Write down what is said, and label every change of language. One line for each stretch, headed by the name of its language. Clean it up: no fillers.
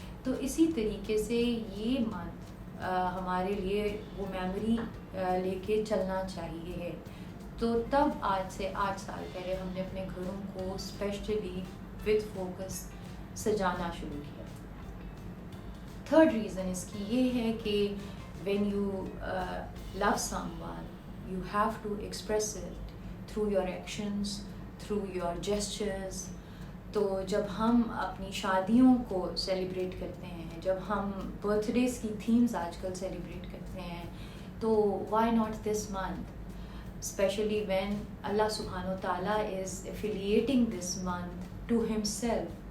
Hindi: तो इसी तरीके से ये मंथ हमारे लिए वो मेमोरी लेके चलना चाहिए है। तो तब आज से 8 साल पहले हमने अपने घरों को
English: specially with focus
Hindi: सजाना शुरू किया।
English: third reason
Hindi: इसकी ये है कि
English: When you love someone you have to express it through your actions, through your gestures।
Hindi: तो जब हम अपनी शादियों को सेलिब्रेट करते हैं, जब हम बर्थडेज़ की थीम्स आजकल सेलिब्रेट करते हैं, तो
English: why not this month, especially when Allah subhanahu wa ta'ala is affiliating this month to himself।